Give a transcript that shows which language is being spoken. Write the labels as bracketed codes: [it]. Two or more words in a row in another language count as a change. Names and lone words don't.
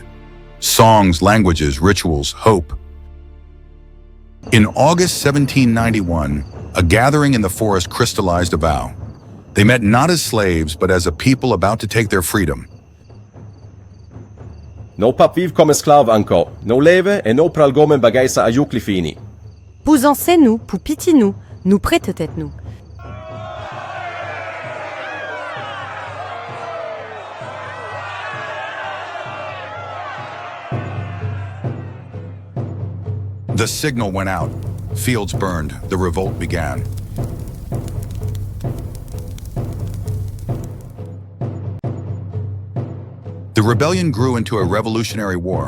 [en] Songs, languages, rituals, hope. In August 1791, a gathering in the forest crystallized a vow. They met not as slaves, but as a people about to take their freedom. [ht] No pap viv comme esclave encore. No leve et no pral gomen bagay sa ayouk li fini. Pou zanse nou, pou piti nou, nou prete tèt nou. [en] The signal went out. Fields burned. The revolt began. The rebellion grew into a revolutionary war.